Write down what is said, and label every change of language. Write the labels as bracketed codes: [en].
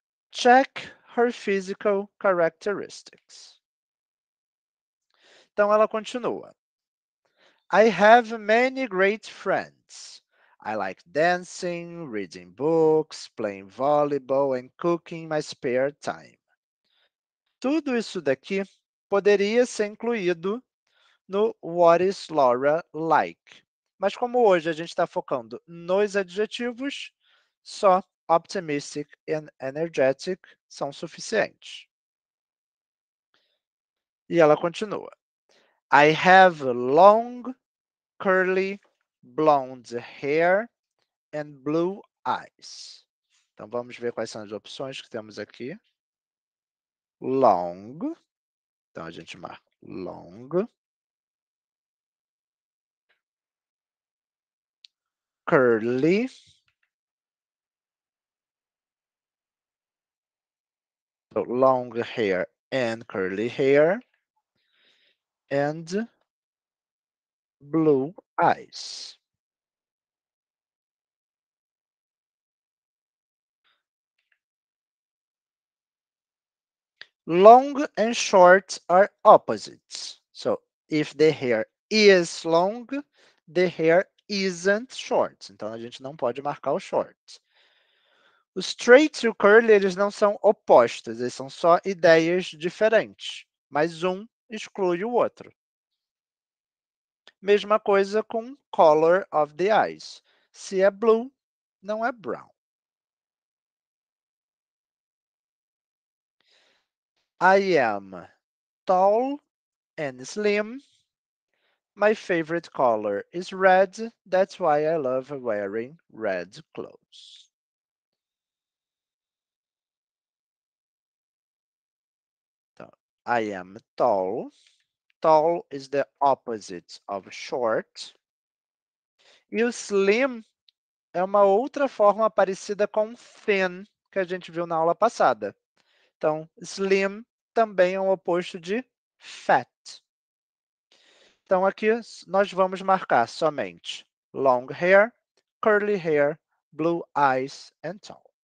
[en] Check her physical characteristics. [pt] Então ela continua. [en] I have many great friends. I like dancing, reading books, playing volleyball and cooking in my spare time. [pt] Tudo isso daqui poderia ser incluído no [en] What is Laura like? [pt] Mas como hoje a gente está focando nos adjetivos, só [en] optimistic and energetic [pt] são suficientes. E ela continua. [en] I have long, curly, blonde hair and blue eyes. [pt] Então, vamos ver quais são as opções que temos aqui. Long. Então, a gente marca long. [en] Curly. So, long hair and curly hair. And blue eyes. Long and short are opposites. So, if the hair is long, the hair isn't short. [pt] Então, a gente não pode marcar o short. O straight e o curly, eles não são opostos, eles são só ideias diferentes, mas um exclui o outro. Mesma coisa com [en] color of the eyes. [pt] Se é blue, não é brown. [en] I am tall and slim. My favorite color is red. That's why I love wearing red clothes. So, I am tall. Tall is the opposite of short. [pt] E o slim é uma outra forma parecida com thin, que a gente viu na aula passada. Então, slim também é o oposto de fat. Então, aqui nós vamos marcar somente [en] long hair, curly hair, blue eyes and tall.